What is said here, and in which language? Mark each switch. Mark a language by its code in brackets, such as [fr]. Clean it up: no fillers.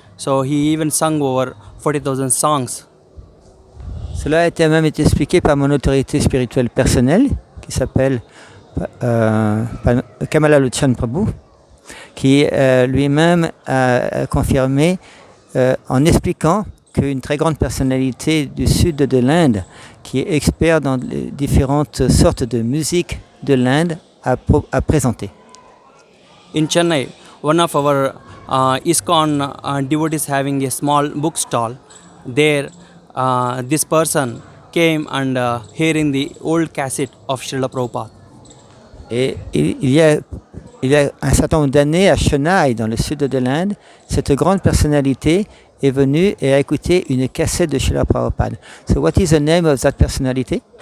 [en] So he even sung over 40,000 songs. [fr] Cela a même été expliqué par mon autorité spirituelle personnelle, qui s'appelle Kamalalochana Prabhu, qui lui-même a confirmé en expliquant qu'une très grande personnalité du sud de l'Inde, qui est expert dans les différentes sortes de musique de l'Inde, a présenté. [en] In Chennai, one of our ISKCON devotees having a small bookstall. There, this person came and hearing the old cassette of Srila Prabhupada. [fr] Et il y a un certain nombre d'années à Chennai, dans le sud de l'Inde, cette grande personnalité est venue et a écouté une cassette de Srila Prabhupada. [en] So what is the name of that personality?